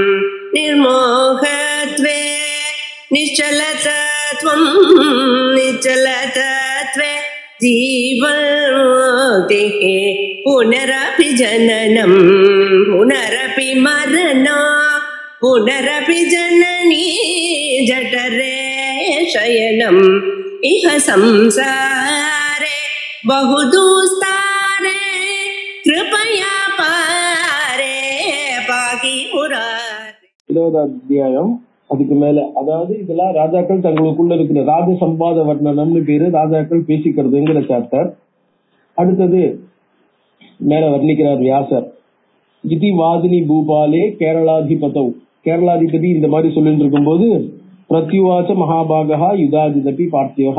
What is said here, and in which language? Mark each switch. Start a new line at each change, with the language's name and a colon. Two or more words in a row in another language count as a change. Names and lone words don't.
Sanskrit: निर्मोहत्वे निश्चलतत्वं निश्चलतत्वे जीवन्मुक्तिः पुनरपि जननं पुनरपि मरणं पुनरपि जननी जठरे शयनम् इह संसारे बहुदुस्तारे कृपया पारे पाहि मुरारे.
Tamil: 20வது அத்தியாயம் அதுக்கு மேல. அதாவது இதெல்லாம் ராஜாக்கள் தங்களுக்குள்ள இருக்கிற ராஜ சம்பாத வர்ணனம்னு பேரு, ராஜாக்கள் பேசிக்கிறதுங்கிற சாப்டர். அடுத்தது மேல வர்ணிக்கிறார் வியாசர்.
Sanskrit: इति वादिनि भूपाले केरलाधिपतौ.
Tamil: கேரளாதிபதி இந்த மாதிரி சொல்லிட்டு இருக்கும் போது
Sanskrit: प्रत्युवाच महाभागो युधाजिदपि पार्थिवः.